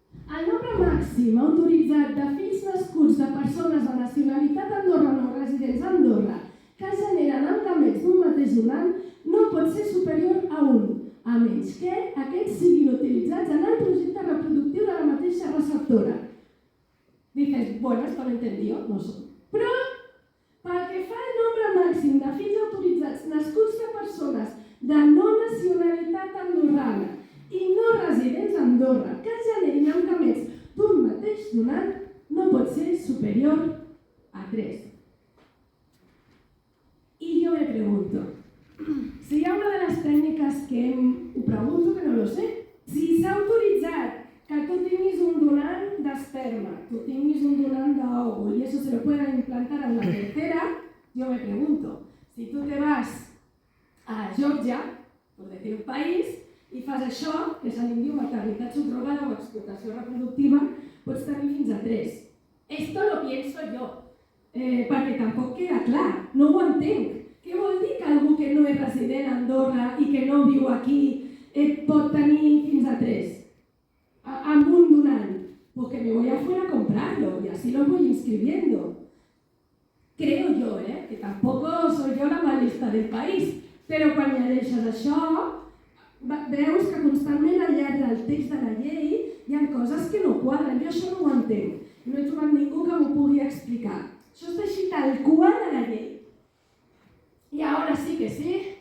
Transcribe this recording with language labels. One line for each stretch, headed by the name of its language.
Catalan: El nombre màxim autoritzat de fills nascuts de persones de nacionalitat andorrana o residents a Andorra que generen els gamets d'un mateix donant no pot ser superior a 1, a menys que aquests siguin utilitzats en el projecte reproductiu de la mateixa receptora.
Spanish: Dices, bueno, esto lo entendí, no sé.
Catalan: Però, pel que fa al nombre màxim de fills autoritzats nascuts de persones de no nacionalitat andorrana i no residents a Andorra que generin amb gamets d'un mateix donant no pot ser superior a 3. I jo me pregunto, si hi ha una de les tècniques que ho pregunto que no lo sé, si s'ha autoritzat que tu tinguis un donant d'esperma, tu tinguis un donant d'òvul i
Spanish: eso se lo pueden implantar en la tercera, yo me pregunto, si tú te vas a Georgia, por decir un país,
Catalan: i fas això, que se li diu maternitat subrogada o explotació reproductiva, pots tenir fins a 3.
Spanish: Esto lo pienso yo,
Catalan: perquè tampoc queda clar, no ho entenc. Què vol dir que algú que no és resident a Andorra i que no viu aquí pot tenir fins a 3? Amb un donant.
Spanish: Pues que me voy afuera a comprarlo y así lo voy inscribiendo. Creo yo, que tampoco soy yo la más lista del país,
Catalan: Però quan llegeixes això, veus que constantment al llarg del text de la llei hi ha coses que no quadren. Jo això no ho entenc. No he trobat ningú que m'ho pugui explicar. Això està així tal qual de la llei. I ara sí que sí.